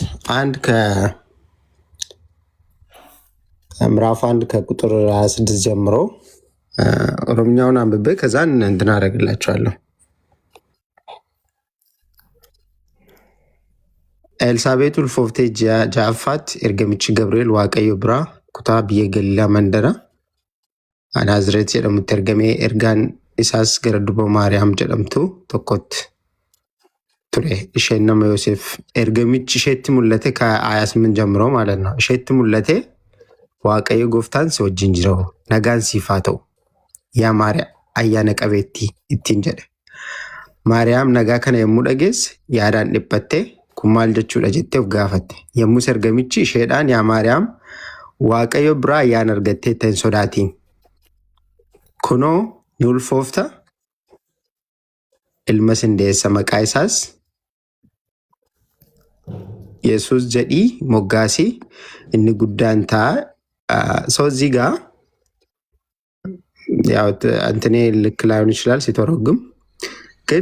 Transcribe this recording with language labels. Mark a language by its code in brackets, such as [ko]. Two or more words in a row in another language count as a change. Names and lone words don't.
[am] ምዕራፍ 1 ከቁጥር 26 ጀምሮ ኦሮምኛውን አንብቤ ከዛን እንትን አደርግላቸዋለሁ። [om] Elsaabeet ulfoofte jahaffaatti ergamichi Gabri'eel Waaqayyo biraa kutaa biyya Galiilaa mandara Naazireet jedhamutti ergame ergaan isaas gara duba maariyaam jedhamtu tokkotti ture. isheen nama Yoosef ergamichi isheetti mul'ate [am] ከ28 ጀምሮ ማለት ነው። [om] isheetti mul'ate waaqayyo gooftaan si wajjin jira nagaan siif haa ta'u yaa maariyaam ayyaana qabeettii ittiin jedhe. maariyaam nagaa kana yommuu dhageesse yaadaan dhiphattee kun maal jechuudha jettee of gaafatte. yommus ergamichi isheedhaan yaa maariyaam waaqayyo biraa ayyaana argattee hin sodaatiin, kunoo ni ulfoofta, ilma sin deessa, maqaa isaas Yesuus jedhii moggaasii, inni guddaan ta'a. [am] ሰው እዚህ ጋር ያው አንተኔ ልክ ላይሆን ይችላል ሲተረጉም፣ ግን